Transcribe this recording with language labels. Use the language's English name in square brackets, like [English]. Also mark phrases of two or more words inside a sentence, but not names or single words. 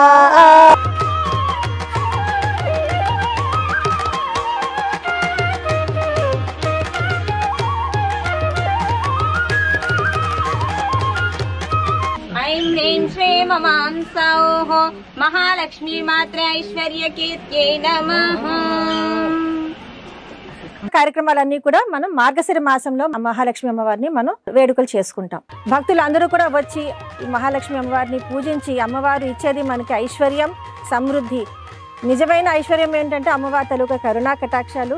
[Sanskrit] ऐं ह्रीं श्रीं ममां सौः महालक्ष्मी मात्रे ऐश्वर्यकीर्त्यै नमः। [Telugu] కార్యక్రమాలన్నీ కూడా మనం మార్గశిర మాసంలో మహాలక్ష్మి అమ్మవారిని మనం వేడుకలు చేసుకుంటాం. భక్తులు అందరూ కూడా వచ్చి ఈ మహాలక్ష్మి అమ్మవారిని పూజించి అమ్మవారు ఇచ్చేది మనకి ఐశ్వర్యం, సమృద్ధి. నిజమైన ఐశ్వర్యం ఏంటంటే అమ్మవారి తాలూకా కరుణా కటాక్షాలు.